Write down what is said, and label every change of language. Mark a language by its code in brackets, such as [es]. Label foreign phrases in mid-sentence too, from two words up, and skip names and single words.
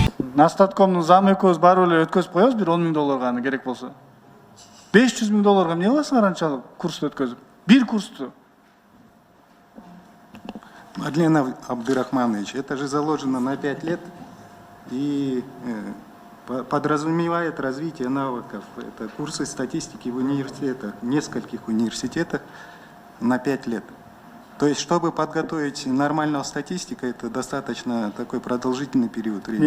[ky] Настаткомдун замы экөөбүз барып эле өткөзүп коебуз, бир 10 000 долларга аны керек болсо. 500 000 долларга эмне кыласыңар анчалык курсту өткөзүп? Бир курсту. [ru] Мадлен Абдырахманович, это же заложено на 5 лет и подразумевает развитие навыков. Это курсы статистики в университетах, в нескольких университетах на 5 лет. То есть, чтобы подготовить нормального статистика, это достаточно такой продолжительный период времени.